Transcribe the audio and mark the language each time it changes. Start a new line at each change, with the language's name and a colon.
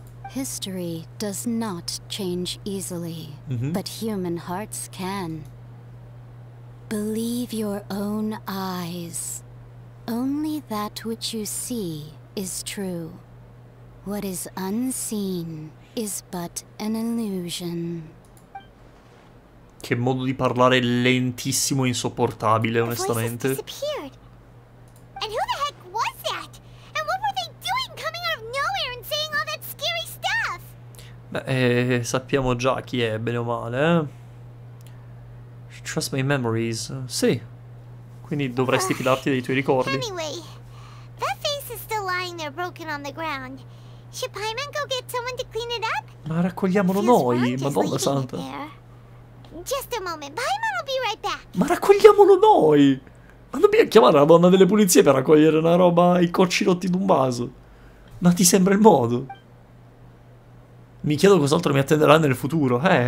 English: History does not change easily, but human hearts can. Believe your own eyes. Only that which you see is true. What is unseen is but an illusion.
Italian: Che modo di parlare lentissimo e insopportabile, onestamente.
English: And who the heck was that? And what were they doing coming out of nowhere and saying all that scary stuff?
Italian: Beh, sappiamo già chi è, bene o male, eh?
English: Trust my memories.
Italian: Sì. Quindi dovresti fidarti dei tuoi ricordi.
English: Anyway, that face is still lying there broken on the ground. Should Paimon go get someone to clean it up?
Italian: Ma raccogliamolo noi, Madonna Santa.
English: Just a moment, Paimon will be right back.
Italian: Ma raccogliamolo noi! Ma dobbiamo chiamare la donna delle pulizie per raccogliere una roba, i cocci rotti d'un vaso. Ma ti sembra il modo? Mi chiedo cos'altro mi attenderà nel futuro.